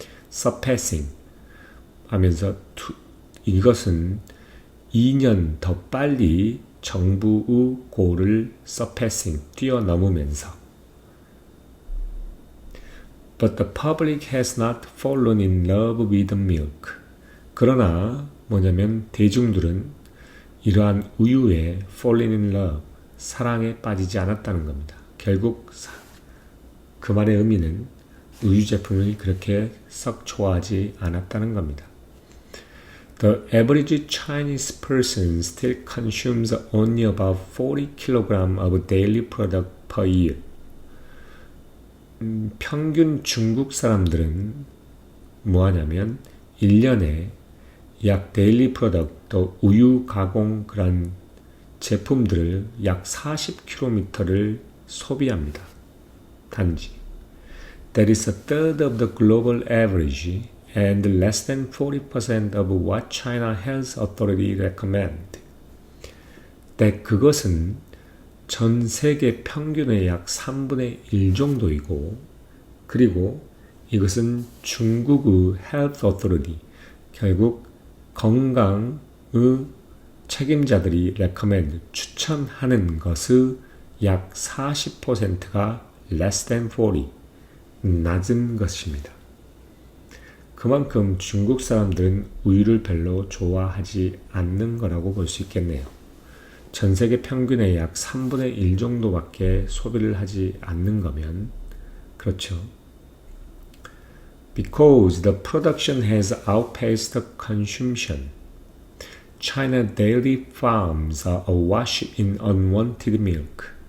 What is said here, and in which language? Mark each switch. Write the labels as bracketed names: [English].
[English] surpassing [Korean] 하면서 이것은 2년 더 빨리 정부의 고를 [English] surpassing, [Korean] 뛰어넘으면서 [English] But the public has not fallen in love with the milk. [Korean] 그러나 뭐냐면 대중들은 이러한 우유에 [English] fallen in love, [Korean] 사랑에 빠지지 않았다는 겁니다. 결국 그 말의 의미는 우유 제품을 그렇게 썩 좋아하지 않았다는 겁니다. [English] The average Chinese person still consumes only about 40 kg of daily product per year. [Korean] 평균 중국 사람들은 뭐 하냐면 1년에 약 데일리 프로덕트, 또 우유 가공 그런 제품들을 약 40kg를 소비합니다. 단지. [English] That is a third of the global average and less than 40% of what China Health Authority recommend. [Korean] 그것은 전 세계 평균의 약 3분의 1 정도이고, 그리고 이것은 중국의 Health Authority, 결국 건강의 책임자들이 recommend, 추천하는 것의 약 40%가 [English] less than 40, [Korean] 낮은 것입니다. 그만큼 중국 사람들은 우유를 별로 좋아하지 않는 거라고 볼 수 있겠네요. 전 세계 평균의 약 3분의 1 정도밖에 소비를 하지 않는 거면 그렇죠. [English] Because the production has outpaced the consumption, China dairy farms are awash in unwanted milk.